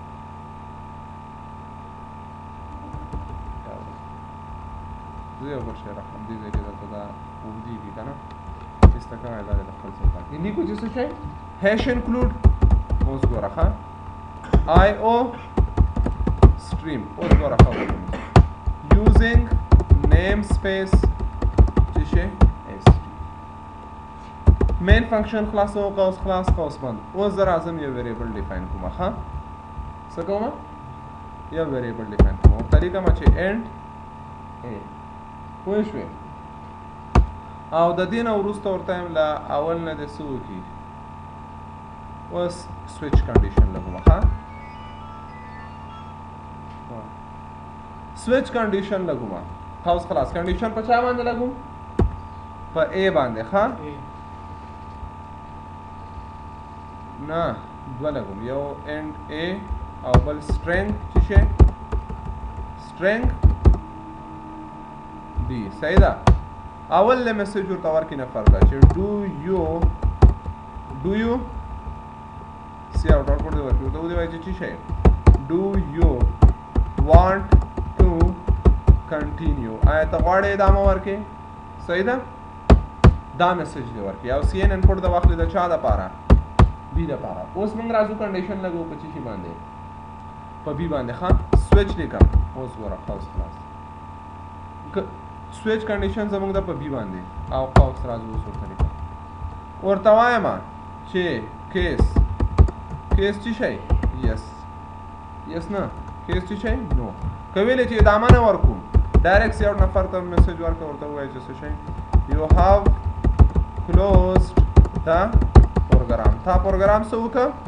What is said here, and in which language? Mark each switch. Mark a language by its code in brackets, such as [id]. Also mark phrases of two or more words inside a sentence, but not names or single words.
[ps] زه یو بل شی راخلم دې ځای کې درته دا اوږدېږي که نه ایسته کوی دا دې د خپل ځای پاتې لیکو چې څه شی [en] hash include [ps] اوس ګوره ښه [en] I O stream [ps] اوس ګوره ښه [en] using namespace [ps] چې شی [en] main function [ps] خلاصو قوس خلاص قوس بند اوس زه راځم یو [en] variable define [ps] کومه ښه څه کومه یو [en] variable define [ps] کومه ورته لیکمه چې [en] end a [ps] پوه شوې او د دې نه وروسته ورته یم له اول نه دې څه وکړي اوس [en] switch condition [ps] لګومه ښه [en] switch condition [ps] لګومه اوس خلاص condition په چا باندې لګوم په a باندې ښه نه دوه لګوم یو [en] end a [ps] او بل string چې شي string b صحیح ده اول له میسج ورته ورکړي نه فرق چې [en] do you c out output [ps] دی ورکړي ورته وایي چې څه شی [en] do you want to continue [ps] آیا ته غواړې ادامه ورکړې صحیح ده دا میسج دی ورکړي او [en] c in input [ps] د واخلې د چا دپاره بی دپاره اوس موږ راځو کنډیشن لګو په څه شي باندې په بی باندې ښه سویچ لیکم اوس ګوره خلاص [en] switch condition [ps] زموږ د په بی باندې او قوس راځو اوس ورته لیکم ورته وایم چې کیس څه شی یس نه کیس څه شی نو که ویلې چې ادامه نه ورکوم ډایرکټ یو نفر ته میسج ورکړه ورته ووایي چې څه شی [en] you have closed [ps] دا پروګرام تا پروګرام څه وکړه